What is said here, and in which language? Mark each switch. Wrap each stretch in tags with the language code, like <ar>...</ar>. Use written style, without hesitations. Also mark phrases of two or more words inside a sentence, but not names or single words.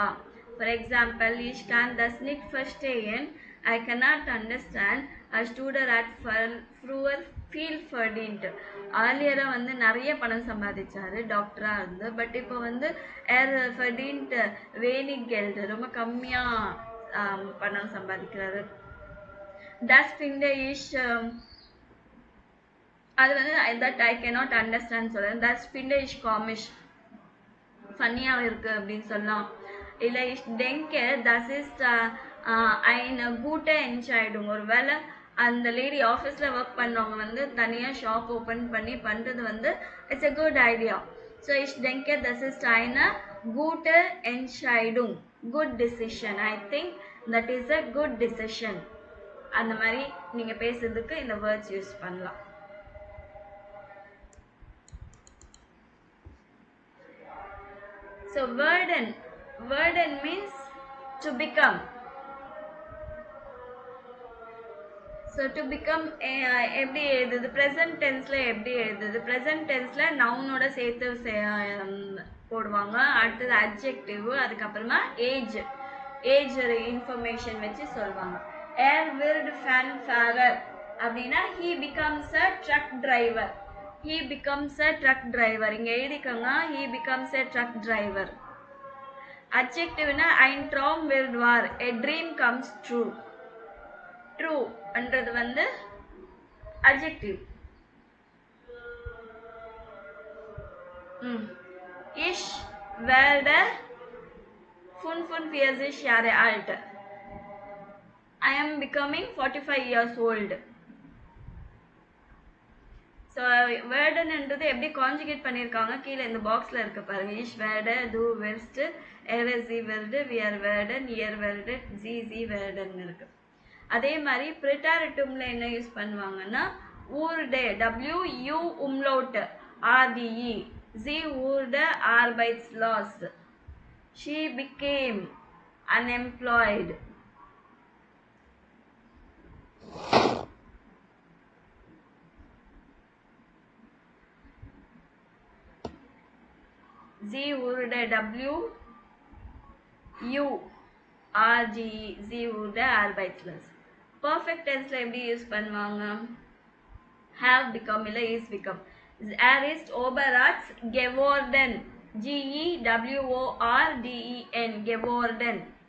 <en>for example,</en> <de>ich kann das nicht verstehen,</de> <en>I cannot understand, a student at</en> <de>früher viel verdient.</de> <ta>ஆலியராக வந்து நிறைய பணம் சம்பாதிச்சாரு டாக்டராக இருந்து, பட் இப்போ வந்து</ta> <de>verdient wenig Geld,</de> <ta>ரொம்ப கம்மியாக பணம் சம்பாதிக்கிறாரு.</ta> <de>Das finde ich</de> <ta>அது வந்து</ta> <en>that I cannot understand சொல்கிறேன்.</en> <de>தட்ஸ் finde ich komisch,</de> <ta>ஃபன்னியாக இருக்குது அப்படின்னு சொல்லலாம்.</ta> <de>இல்லை ich denke das ist eine gute Entscheidung.</de> <ta>ஒரு வேளை அந்த லேடி ஆஃபீஸில் ஒர்க் பண்ணவங்க வந்து தனியாக</ta> <en>shop open</en> <ta>பண்ணி பண்ணுறது வந்து</ta> <en>it's a good idea.</en> <de>So ich denke das ist eine gute Entscheidung,</de> <en>good decision. I think that is a good decision.</en> <ta>அந்த மாதிரி நீங்கள் பேசுறதுக்கு இந்த</ta> <en>words use</en> <ta>பண்ணலாம்.</ta> <en>So werden means to become. So to become</en> <ta>எப்படி எழுதுது,</ta> <en>present tenseல</en> <ta>எப்படி எழுதுது?</ta> <en>present tenseல</en> <ta>நவுனோட சேர்த்து போடுவாங்க, அடுத்தது adjective, அதுக்கப்புறமா</ta> <en>age information</en> <ta>வச்சு சொல்லுவாங்க.</ta> <de>Er wird Fanfahrer</de> <ta>அப்படின்னா</ta> <en>he becomes a truck driver. He becomes a truck driver.</en> <ta>இங்க எழுதிக்கோங்க,</ta> <en>he becomes a truck driver. Adjectiveனா</en> <de>ein Traum wird wahr,</de> <en>a dream comes true.</en> <ta>True என்றது வந்து adjective.</ta> <de>Ich werde 45 Jahre alt.</de> <en>I am becoming 45 years old.</en> <ta>ஸோ வேர்டன்ன்றது எப்படி கான்ஜுகேட் பண்ணியிருக்காங்க கீழே இந்த பாக்ஸில் இருக்க பாருங்க.</ta> <de>ich werde, du wirst, er sie wird, wir werden, ihr werdet, sie werden இருக்கு.</de> <ta>அதே மாதிரி ப்ரிட்டாரிட்டம்ல என்ன யூஸ் பண்ணுவாங்கன்னா ஊர்டே,</ta> <de>WU umlaut RDE, sie wurde arbeitslos,</de> <en>she became unemployed.</en> <de>Sie wurde WURGE, sie wurde arbeitslos.</de> <en>Perfect tense</en> <ta>எப்படி யூஸ் பண்ணுவாங்க?</ta> <en>have become இல்ல is become.</en> <de>Er ist Oberarzt</de> <en>geworden,</en> <de>GEWORDEN, geworden.</de>